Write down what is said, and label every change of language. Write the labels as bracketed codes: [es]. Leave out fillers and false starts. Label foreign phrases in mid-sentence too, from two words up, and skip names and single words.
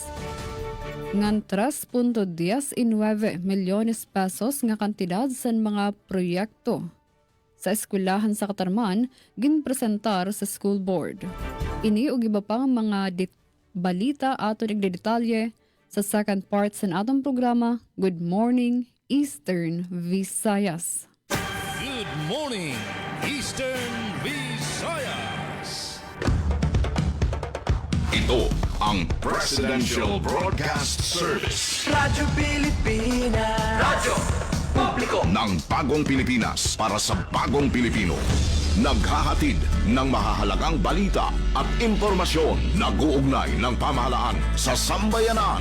[war] Ngan 3.19 milyones pesos nga kantidad sa mga proyekto sa eskwelahan sa Katarman ginpresentar sa school board. Ini ug iba pang mga balita ato nagdedetalye sa [en] second part [war] sa atong programa Good Morning Eastern Visayas. [en] Good morning, Eastern Visayas. [tl] Ito ang Presidential Broadcast Service. Radyo Pilipinas. Radyo Publiko Ng bagong Pilipinas para sa bagong Pilipino. Naghahatid ng mahahalagang balita at impormasyon na guugnay ng pamahalaan sa sambayanan.